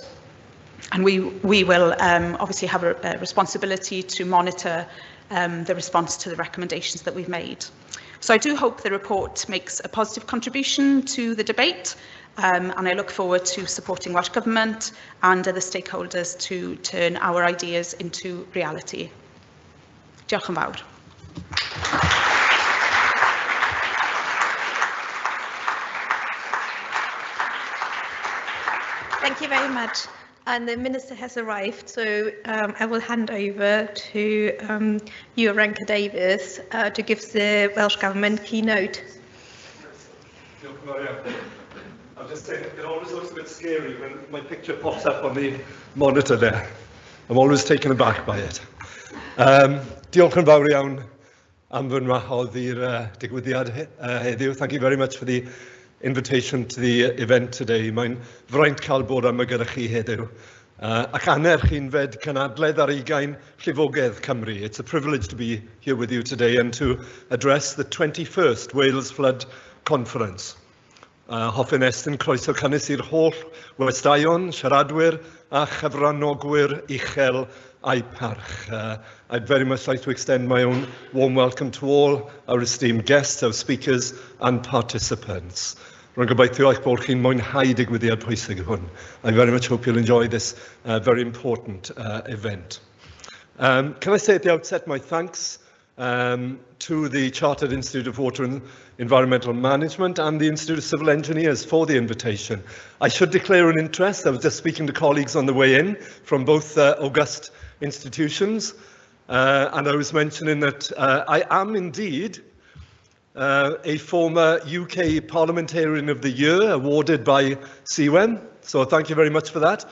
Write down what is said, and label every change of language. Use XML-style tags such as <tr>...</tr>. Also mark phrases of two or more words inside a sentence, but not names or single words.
<en>And we will obviously have a responsibility to monitor the response to the recommendations that we've made. So I do hope the report makes a positive contribution to the debate, and I look forward to supporting Welsh Government and other stakeholders to turn our ideas into reality.</en> <cy>Diolch yn fawr.</cy> <en>Thank you very much. And the Minister has arrived, so I will hand over to you, Ranka Davies, to give the Welsh Government keynote. I'll just say it always looks a bit scary when my picture pops up on the monitor there. I'm always taken aback by it.</en> <cy>Diolch yn fawr iawn am fy nwahodd i'r digwyddiad heddiw.</cy> <en>Thank you very much for the invitation to the event today.</en> <cy>Mae'n fraint cael bod yma gyda chi heddiw. Ac aner chi'n fed cynadledd ar 20 llifogydd Cymru.</cy> <en>It's a privilege to be here with you today and to address the 21st Wales Flood Conference.</en> <cy>Hoffwn estyn croeso cynnes i'r holl westaion, siaradwyr a chyfranogwyr uchel a'i parch.</cy> <en>I'd very much like to extend my own warm welcome to all our esteemed guests, our speakers and participants.</en> <cy>Rwy'n gobeithio eich bod chi'n mwynhau digwyddiad pwysig hwn.</cy> <en>I very much hope you'll enjoy this very important event. Can I say at the outset my thanks to the Chartered Institute of Water and Environmental Management and the Institute of Civil Engineers for the invitation. I should declare an interest. I was just speaking to colleagues on the way in from both august institutions, and I was mentioning that I am indeed a former UK Parliamentarian of the Year awarded by CWEN, so thank you very much for that.</en>